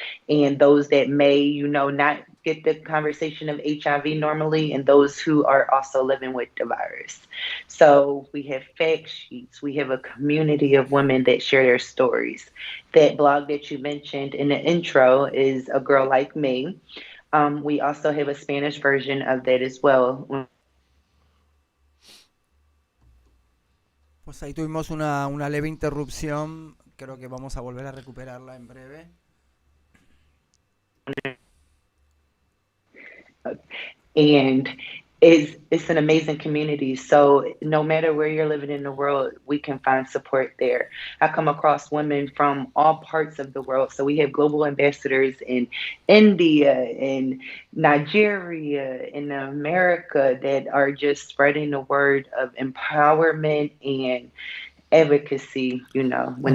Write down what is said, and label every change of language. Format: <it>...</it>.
<en>And those that may, not get the conversation of HIV normally, and those who are also living with the virus. So we have fact sheets. We have a community of women that share their stories. That blog that you mentioned in the intro is A Girl Like Me. We also have a Spanish version of that as well.</en> <es>Pues ahí tuvimos una leve interrupción. Creo que vamos a volver a recuperarla en breve.</es> <en>And it's an amazing community. So no matter where you're living in the world, we can find support there. I come across women from all parts of the world. So we have global ambassadors in India, in Nigeria, in America that are just spreading the word of empowerment and advocacy, when</en>